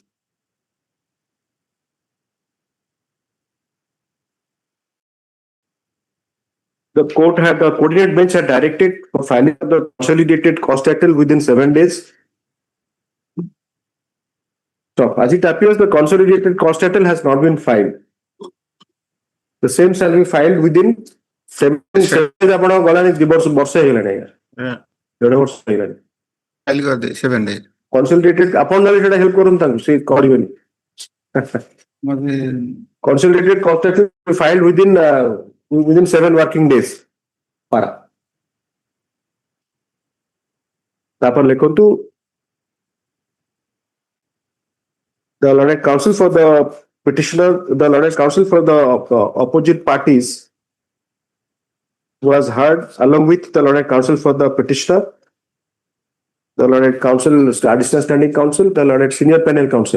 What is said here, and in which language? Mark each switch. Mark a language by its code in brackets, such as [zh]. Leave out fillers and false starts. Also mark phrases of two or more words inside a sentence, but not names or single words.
[en] The coordinate bench had directed for filing of the consolidated cost title within 7 days. So, as it appears, the consolidated cost title has not been filed. The same shall be filed within 7 days. [or] ଆପଣ ଗଲାଣି 2 ବର୍ଷ ହେଇଗଲାଣି ଆଜ୍ଞା. 1.5 ବର୍ଷ ହେଇଗଲାଣି. ଫାଇଲ କରିଦେ [en] 7 days. [or] Consolidated ଆପଣ ନହେଲେ ସେଟା ହେଲ୍ପ କରନ୍ତୁ ତାଙ୍କୁ ସେ କରିବେନି. [en] Consolidated cost title filed within 7 working days. Para. [or] ତାପରେ ଲେଖନ୍ତୁ [en] the Learned Counsel for the petitioner, the Learned Counsel for the opposite parties was heard along with the Learned Counsel for the petitioner, the Learned Counsel, Additional Standing Counsel, the Learned Senior Panel Counsel.